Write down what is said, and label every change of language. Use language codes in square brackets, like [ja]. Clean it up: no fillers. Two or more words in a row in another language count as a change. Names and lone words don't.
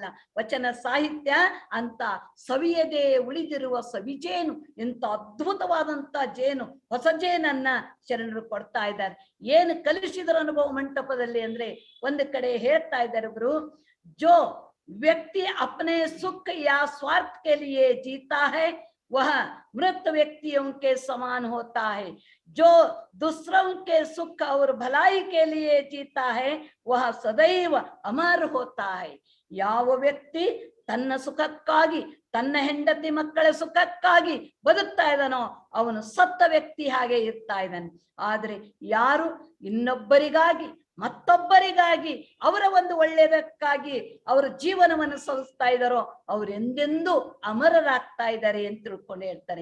[kn] ವಚನ ಸಾಹಿತ್ಯ ಅಂತ ಸವಿಯದೆ ಉಳಿದಿರುವ ಸವಿಜೇನು, ಇಂಥ ಅದ್ಭುತವಾದಂತ ಜೇನು, ಹೊಸ ಜೇನನ್ನ ಶರಣರು ಕೊಡ್ತಾ ಇದ್ದಾರೆ. ಏನು ಕಲಿಸಿದ್ರು ಅನುಭವ ಮಂಟಪದಲ್ಲಿ ಅಂದ್ರೆ, ಒಂದು ಕಡೆ ಹೇಳ್ತಾ ಇದ್ದಾರೆ ಗುರು, [hi] जो व्यक्ति अपने सुख या स्वार्थ के लिए जीता है वह मृत व्यक्तियों के समान होता है, जो दूसरों के सुख और भलाई के लिए जीता है वह सदैव अमर होता है. [kn] ಯಾವ ವ್ಯಕ್ತಿ ತನ್ನ ಸುಖಕ್ಕಾಗಿ, ತನ್ನ ಹೆಂಡತಿ ಮಕ್ಕಳ ಸುಖಕ್ಕಾಗಿ ಬದುಕ್ತಾ ಇದ್ದಾನೋ ಅವನು ಸತ್ತ ವ್ಯಕ್ತಿ ಹಾಗೆ ಇರ್ತಾ ಇದ್ದಾನೆ. ಆದ್ರೆ ಯಾರು ಇನ್ನೊಬ್ಬರಿಗಾಗಿ, ಮತ್ತೊಬ್ಬರಿಗಾಗಿ, ಅವರ ಒಂದು ಒಳ್ಳೆಯದಕ್ಕಾಗಿ ಅವರ ಜೀವನವನ್ನು ಸಲ್ಲಿಸ್ತಾ ಇದ್ದಾರೋ ಅವ್ರು ಎಂದೆಂದೂ ಅಮರರಾಗ್ತಾ ಇದ್ದಾರೆ ಅಂತ ತಿಳ್ಕೊಂಡು ಹೇಳ್ತಾರೆ.